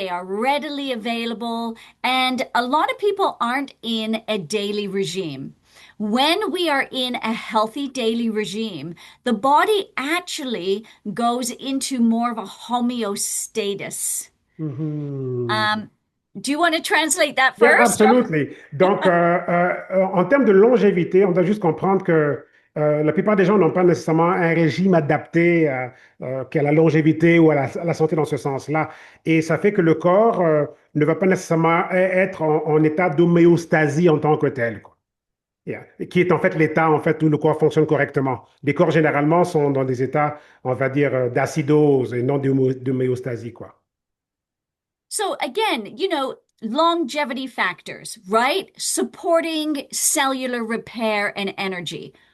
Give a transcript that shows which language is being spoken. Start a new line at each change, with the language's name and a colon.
English: They are readily available, and a lot of people aren't in a daily regime. When we are in a healthy daily regime, the body actually goes into more of a homeostasis. Mhm. Um, do you want to translate that Yeah, first? absolutely.
French: Donc, en termes de longévité, on doit juste comprendre que la plupart des gens n'ont pas nécessairement un régime adapté qu'à la longévité ou à la santé dans ce sens-là. Et ça fait que le corps ne va pas nécessairement être en état d'homéostasie en tant que tel, quoi.
English: Yeah.
French: Qui est en fait l'état en fait où le corps fonctionne correctement. Les corps généralement sont dans des états, on va dire, d'acidose et non d'homéostasie, quoi.
English: So again, longevity factors, right? Supporting cellular repair and energy.